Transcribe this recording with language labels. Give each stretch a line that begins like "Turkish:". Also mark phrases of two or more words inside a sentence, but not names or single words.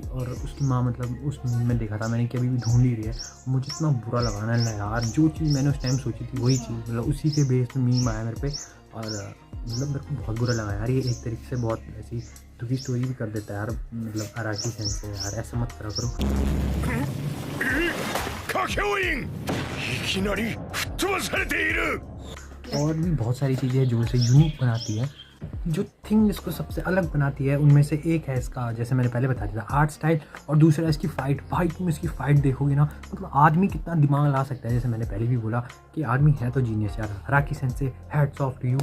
Hindi: और उसकी माँ मतलब उस में देखा था मैंने कि अभी भी ढूंढ ही रही है। मुझे इतना बुरा लगाना है यार, जो चीज़ मैंने उस टाइम सोची थी वही चीज़, मतलब उसी के बेस में मीम आया मेरे पे, और मतलब मेरे को बहुत बुरा लगा यार। ये एक तरीके से बहुत ऐसी दुखी स्टोरी भी कर देता है यार, मतलब अराकी सेंस से यार, ऐसा मत करा करो।
Japanese: カケオインいきなり吹っ飛ばされている。
Hindi: और भी बहुत सारी चीज़ें हैं जो इसे यूनिक बनाती है, जो थिंग इसको सबसे अलग बनाती है उनमें से एक है इसका, जैसे मैंने पहले बता दिया था,
English: art style,
Hindi: और दूसरा इसकी फ़ाइट। भाई तुम इसकी फ़ाइट देखोगे ना, मतलब आदमी कितना दिमाग ला सकता है। जैसे मैंने पहले भी बोला कि आदमी है तो जीनियस यार। अराकी सेंसे
English: hats off to you.